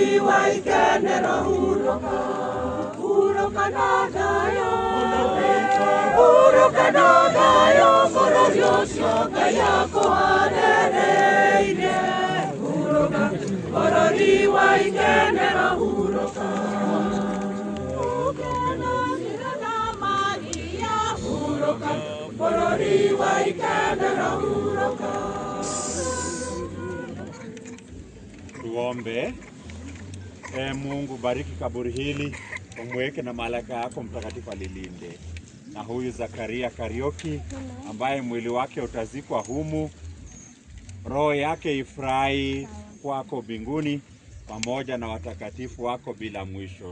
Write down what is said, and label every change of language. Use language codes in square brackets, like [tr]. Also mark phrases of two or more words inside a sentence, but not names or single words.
[ki] wa ikenero hurũka hurũka na thayũ hurũka na thayũ bũrũri ũcio Ngai akũharĩrĩirie hurũka bũrũri wa ikenero hurũka hurũka bũrũri wa ikenero hurũka. [sw] Tuombe. Mungu, bariki kaburi hili, umweke na malaika yako mtakatifu alilinde. Na huyu Zakaria Karioki ambaye mwili wake utazikwa humu, roho yake ifurahi kwako mbinguni pamoja na watakatifu wako bila mwisho.